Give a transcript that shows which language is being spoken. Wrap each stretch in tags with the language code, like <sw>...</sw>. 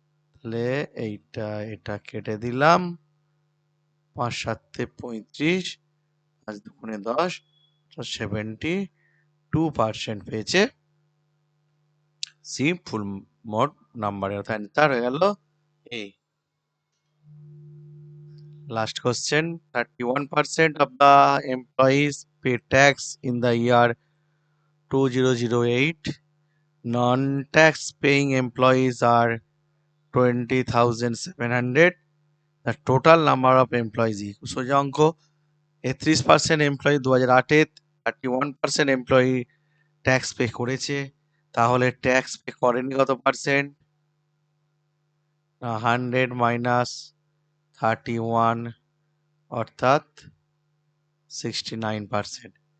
<bn>তাহলে এটা কেটে দিলাম, 5 7 35, 5 2 10, 72% পেয়েছে সি ফুল মোট নাম্বারের, অর্থাৎ অ্যান্সার হয়ে গেল এই।</bn> <en>Last question. 31% of the employees pay tax in the year 2008. Non-tax paying employees are 20,700. The total number of employees,</en> <bn>সোজা অঙ্ক। 33% এমপ্লয়ি 2008-এ, 31% এমপ্লয়ি ট্যাক্স পে করেছে, তাহলে ট্যাক্স পে করেনি কত পার্সেন্ট? 100 মাইনাস 31 অর্থাৎ 69%।</bn>